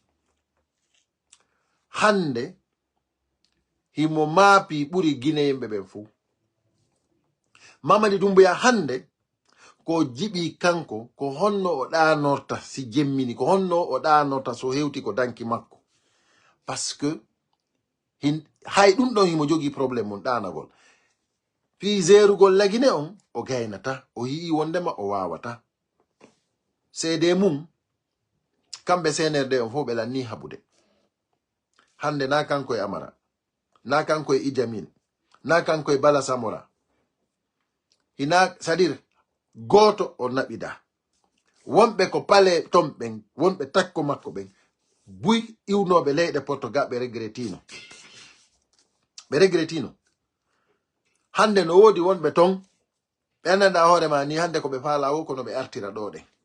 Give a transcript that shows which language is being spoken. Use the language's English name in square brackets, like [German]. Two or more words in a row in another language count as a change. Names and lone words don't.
[Fula] hande himo maapi ɓuri Guinée yimɓe ɓen fou Mamadi Doumbouya hande ko jiɓi kanko ko honno o ɗanorta si jemmini ko honno o ɗanorta so hewti ko danki makko [French] par ce que [Fula] hay ɗum ɗon himo jogui probléme mum ɗanagol fi zerugol lagine on o gaynata o yii wondema o wawata seede mum kamɓe CNRD on fof ɓe lanni haɓude hande na kanko e Amara na kanko e Ijamin na kanko e Bala Samora hina c'est-à-dire goto o naɓida wonɓe ko pale ton ɓen wonɓe takko makko ɓen buy iwnoɓe leyɗe Portugal ɓe regretino hande no woodi wonɓe ton ɓe andanɗa hoorema ni hande ko ɓe faala o kono ɓe artira ɗo ɗe